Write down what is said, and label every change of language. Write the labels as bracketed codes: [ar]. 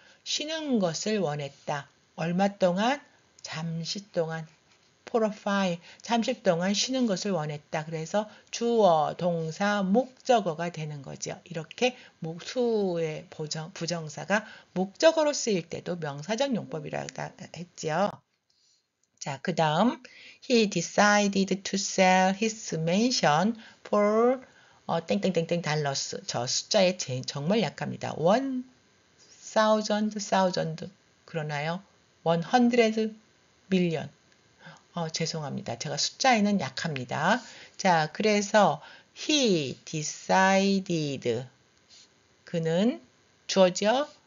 [ko] 쉬는 것을 원했다. 얼마 동안? 잠시 동안. [en] for a while. [ko] 잠시 동안 쉬는 것을 원했다. 그래서 주어, 동사, 목적어가 되는 거죠. 이렇게 수의 부정사가 목적어로 쓰일 때도 명사적 용법이라고 했지요. 자, 그 다음 [en] he decided to sell his mansion for [ko] 땡땡땡땡 달러스. 저 숫자에 정말 약합니다. 1000 그러나요? 100 million. 죄송합니다. 제가 숫자에는 약합니다. 자, 그래서 [en] he decided [ko] 그는 주어죠?